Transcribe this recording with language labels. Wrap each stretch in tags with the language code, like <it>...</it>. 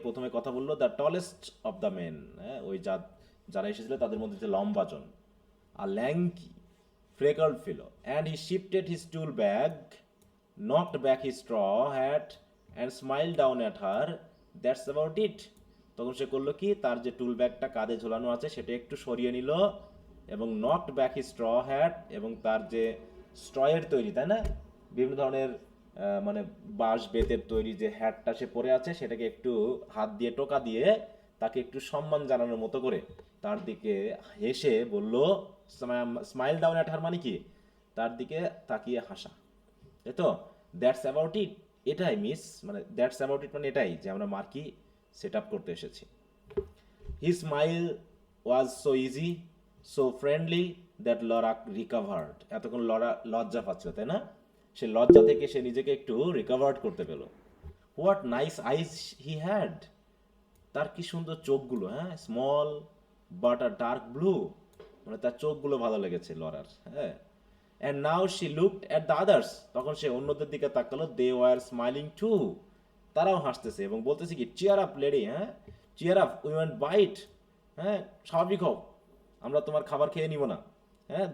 <bn>প্রথমে কথা বললো</bn> <en>the tallest of the men,</en> <bn>হ্যাঁ, ওই যারা এসেছিল তাদের মধ্যে যে লম্বাজন,</bn> <en>a lanky, freckled fellow, and he shifted his tool bag, knocked back his straw hat, and smiled down at her. That's about it.</en> <bn>তখন সে করলো কি, তার যে টুল ব্যাগটা কাঁধে ঝোলানো আছে সেটা একটু সরিয়ে নিল এবং</bn> <en>knocked back his straw hat,</en> <bn>এবং তার যে স্ট্রয়ের তৈরি, তাই না, বিভিন্ন ধরনের মানে বাঁশ বেতের তৈরি যে হ্যাটটা সে পরে আছে সেটাকে একটু হাত দিয়ে টোকা দিয়ে তাকে একটু সম্মান জানানোর মতো করে তার দিকে হেসে বলল,</bn> <en>smile down at her</en> <bn>মানে কি, তার দিকে তাকিয়ে হাসা, তাই তো।</bn> <en>that's about it,</en> <bn>এটাই মিস, মানে</bn> <en>that's about it</en> <bn>মানে এটাই যে আমরা মার্কি সেট আপ করতে এসেছি।</bn> <en>His smile was so easy, so friendly that Laura recovered.</en> <bn>এতক্ষণ লরা লজ্জা পাচ্ছিল, তাই না? সে লজ্জা থেকে সে নিজেকে একটু রিকভার্ড করতে পেল।</bn> <en>what nice eyes he had,</en> <bn>তার কি সুন্দর চোখগুলো, হ্যাঁ,</bn> <en>small but a dark blue,</en> <bn>মানে তার চোখগুলো ভালো লেগেছে লরার, হ্যাঁ।</bn> <en>and now she looked at the others,</en> <bn>তখন সে অন্যদের দিকে তাকালো,</bn> <en>they were smiling too,</en> <bn>তারাও হাসতেছে এবং বলতেছে কি,</bn> <en>cheer up lady,</en> <bn>হ্যাঁ,</bn> <en>cheer up, we want bite,</en> <bn>হ্যাঁ, স্বাভাবিক হোক, আমরা তোমার খাবার খেয়ে নিব না, হ্যাঁ।</bn>